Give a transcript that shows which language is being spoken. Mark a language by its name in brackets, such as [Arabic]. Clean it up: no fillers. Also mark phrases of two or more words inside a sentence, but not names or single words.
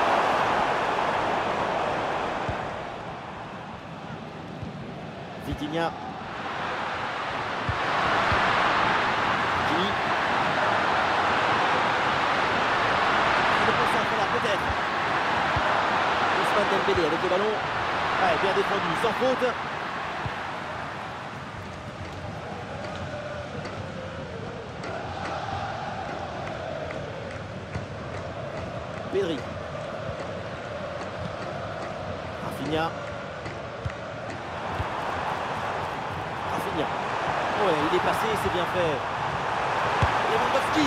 [French] Vitinha. Hakimi. Le concentre là, peut-être. Ousmane Dembélé avec le ballon. Ouais, bien défendu, sans faute. Pedri. Rafinha. Rafinha. Ouais, il est passé, c'est bien fait. Lewandowski.